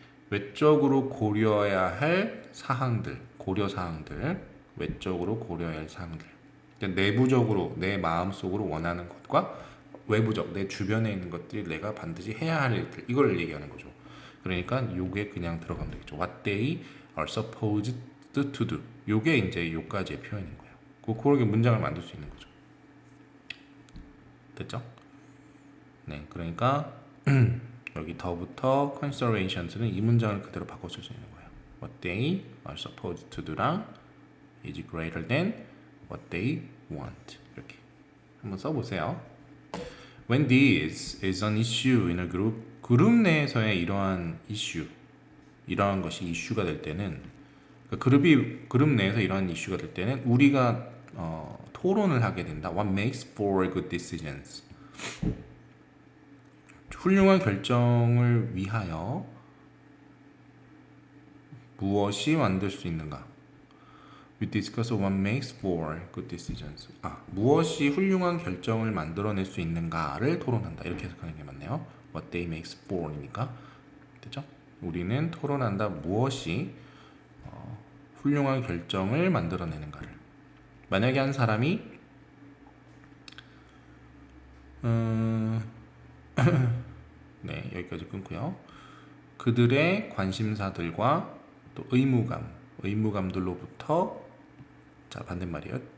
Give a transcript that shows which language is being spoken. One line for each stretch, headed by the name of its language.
Korean: 외적으로 고려해야 할 사항들, 고려 사항들, 외적으로 고려해야 할 사항들. 그러니까 내부적으로 내 마음속으로 원하는 것과 외부적 내 주변에 있는 것들이 내가 반드시 해야 할 일들 이걸 얘기하는 거죠. 그러니까 요게 그냥 들어가면 되겠죠.
English: What they are supposed to do.
Korean: 요게 이제 요까지의 표현인 거예요. 그렇게 문장을 만들 수 있는 거죠. 됐죠? 네, 그러니까 여기 더부터 considerations는 이 문장을 그대로 바꿔 쓸 수 있는 거예요.
English: What they are supposed to do랑 is greater than what they want.
Korean: 이렇게 한번 써보세요.
English: When this is an issue in a group,
Korean: 그룹 내에서의 이러한 이슈, 이러한 것이 이슈가 될 때는 그룹 내에서 이러한 이슈가 될 때는 우리가 토론을 하게 된다.
English: What makes for good decisions?
Korean: 훌륭한 결정을 위하여 무엇이 만들 수 있는가?
English: We discuss what makes for good decisions.
Korean: 무엇이 훌륭한 결정을 만들어낼 수 있는가를 토론한다. 이렇게 해석하는 게 맞네요.
English: What they makes for이니까 됐죠?
Korean: 우리는 토론한다. 무엇이 훌륭한 결정을 만들어내는가를. 만약에 한 사람이 네, 여기까지 끊고요. 그들의 관심사들과 또 의무감들로부터 자 반대말이에요.